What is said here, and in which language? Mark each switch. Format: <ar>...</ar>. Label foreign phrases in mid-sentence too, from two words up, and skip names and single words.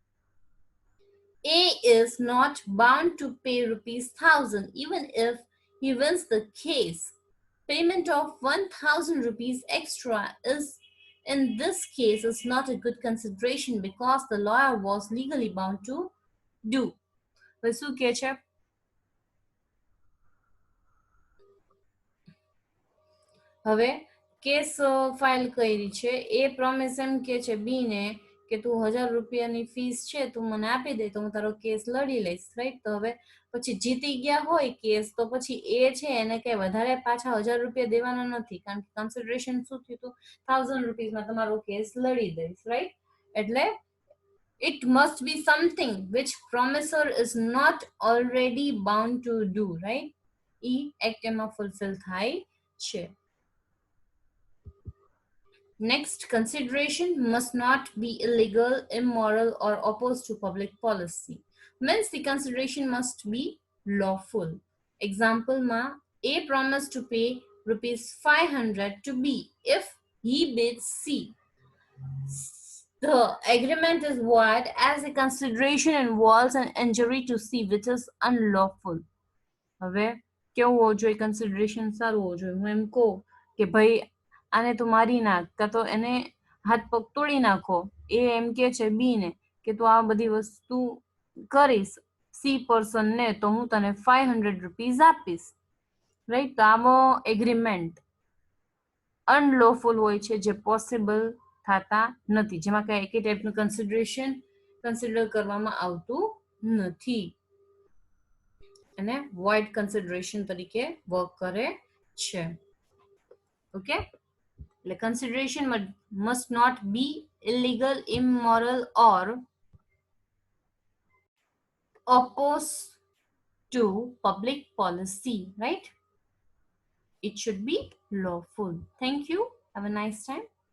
<en>A is not bound to pay rupees 1000 even if he wins the case. Payment of 1000 rupees extra is in this case is not a good consideration because the lawyer was legally bound to do.</en> <gu>શું કે છે? હવે કેસ ફાઇલ કરી છે. એ પ્રોમિસ એમ કે છે બી ને કે તું 1000 રૂપિયાની ફીસ છે તું મને આપી દે તો હું તારો કેસ લડી લઈશ, રાઈટ. તો હવે પછી જીતી ગયા હોય કેસ તો પછી એ છે એને કઈ વધારે પાછા 1000 રૂપિયા દેવાના નથી, કારણ કે કન્સિડરેશન શું થયું હતું, 1000 રૂપીસમાં તમારો કેસ લડી દઈશ, રાઈટ.</gu> <en>એટલે it must be something which promisor is not already bound to do, right?</en> <gu>E act એમાં fulfill થાય છે.</gu> <en>Next, consideration must not be illegal, immoral, or opposed to public policy. Means the consideration must be lawful. Example ma, A promised to pay rupees 500 to B if he bids C. The agreement is void as the consideration involves an injury to C which is unlawful.</en> <gu>હવે કેવું હોવું જોઈએ? કન્સિડરેશન સારું હોવું જોઈએ. હું એમ કહું કે ભાઈ આને તું મારી નાખ, કાં તો એને હાથ પગ તોડી નાખો. એ એમ કે છે બી ને કે તું આ બધી વસ્તુ કરીશ સી પર્સન ને તો હું તને 500 રૂપીઝ આપીશ, રાઈટ? તો આવો એગ્રીમેન્ટ અનલોફુલ હોય છે, જે પોસિબલ થતા નથી, જેમાં કઈ એકે ટાઈપનું કન્સિડરેશન કન્સિડર કરવામાં આવતું નથી અને</gu> <en>void consideration</en> <gu>તરીકે વર્ક કરે છે.</gu> <en>ઓકે, એટલે consideration must not be illegal, immoral or opposed to public policy, right? It should be lawful. Thank you. Have a nice time.</en>